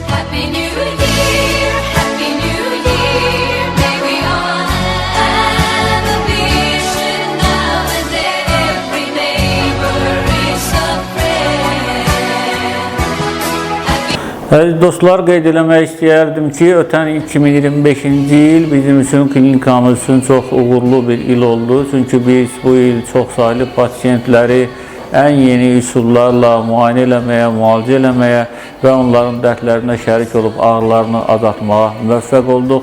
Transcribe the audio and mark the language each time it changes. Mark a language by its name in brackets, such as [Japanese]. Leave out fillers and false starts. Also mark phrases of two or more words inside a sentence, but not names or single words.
[English] Happy New Year, Happy New Year. May we all have a vision now and that every neighbor is a friend. [Azerbaijani] Əziz dostlar, qeyd eləmək istəyərdim ki, ötən 2025-ci il bizim üçün, klinikamız üçün çox uğurlu bir il oldu. Çünki biz bu il çox saylı pasiyentləri ən yeni üsullarla müayinə eləməyə, müalicə eləməyə və onların dərdlərinə şərik olub ağrılarını azaltmağa müvəffəq olduq.